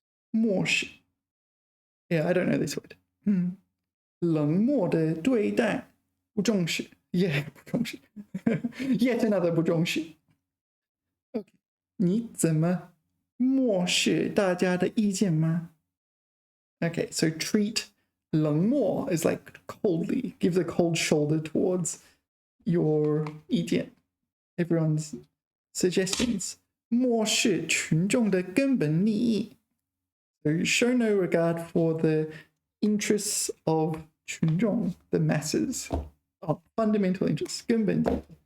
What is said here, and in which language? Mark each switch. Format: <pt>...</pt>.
<zh>漠视.</zh> <en>Yeah, I don't know this word.</en> <zh>冷漠的对待，不重视。Yeah, 不重视。</zh> <en>Yet another 不重视。 Okay.</en> <zh>你怎么漠视大家的意见吗？</zh> <en>Okay, so treat 冷漠 is like coldly, give the cold shoulder towards your 意见, everyone's suggestions.</en> <zh>漠视群众的根本利益.</zh> <en>So show no regard for the interests of 群众, the masses, of fundamental interests, 根本利益.</en>